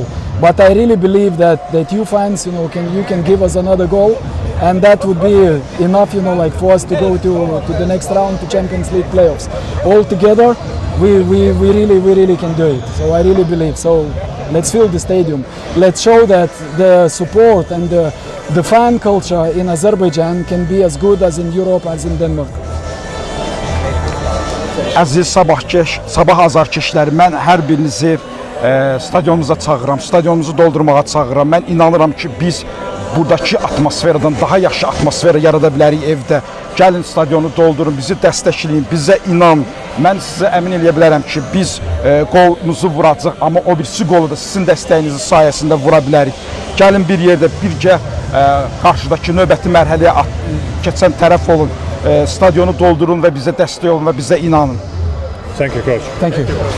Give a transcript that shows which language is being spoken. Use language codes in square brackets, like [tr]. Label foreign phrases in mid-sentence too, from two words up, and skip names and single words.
[en] But I really believe that you fans, you know, you can give us another goal, and that would be enough, you know, like for us to go to the next round, to Champions League playoffs. All together, we really can do it. So I really believe. So let's fill the stadium. Let's show that the support and the fan culture in Azerbaijan can be as good as in Europe, as in Denmark. [az] Əziz sabah azarkeşləri, mən hər birinizi stadionumuza çağıram, stadionumuzu doldurmağa çağıram. Mən inanıram ki, biz buradakı atmosferdən daha yaxşı atmosfer yarada bilərik evdə. Gəlin stadionu doldurun, bizi dəstəkləyin, bizə inan. Mən sizə əmin eləyə bilərəm ki, biz qolumuzu vuracaq, amma o birisi qolu da sizin dəstəyinizin sayəsində vura bilərik. Gəlin bir yerdə birgə qarşıdakı növbəti mərhələyə keçən tərəf olun. Stadionu doldurun və bizə dəstək olun və bizə inanın. [en] Thank you, coach. Thank you.